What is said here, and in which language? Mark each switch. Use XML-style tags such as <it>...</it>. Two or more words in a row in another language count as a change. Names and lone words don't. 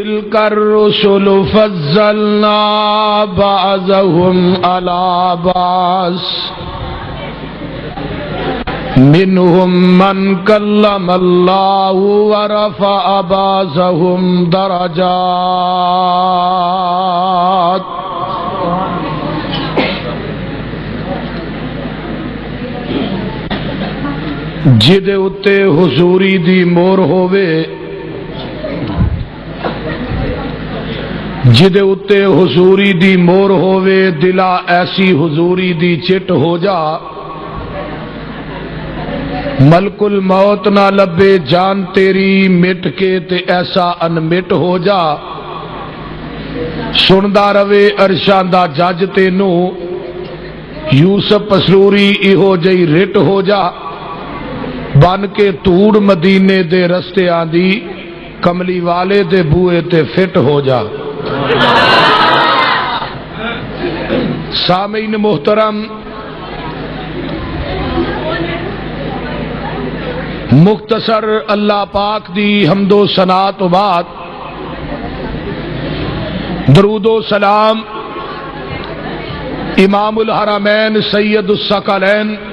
<ar>تلک الرسل فضلنا بعضهم علی بعض منهم من کلم اللہ ورفع بعضهم درجات۔</ar> <pa>جدے اتے حضوری دی مور ہووے، جدے اتے حضوری دی مور ہووے، دلا ایسی حضوری دی چٹ ہو جا، ملک الموت نہ لبے جان تیری مٹ کے تے ایسا انمٹ ہو جا۔ سندا روے عرشاں دا جج تینو، یوسف پسروری ایہو جئی رٹ ہو جا۔ بن کے توڑ مدینے دے رستے آندی، کملی والے دے بوئے تے فٹ ہو جا۔ سامعین محترم، مختصر اللہ پاک دی حمد و ثنا تو بعد درود و سلام</pa> <ar>امام الحرمین سید الثقلین</ar>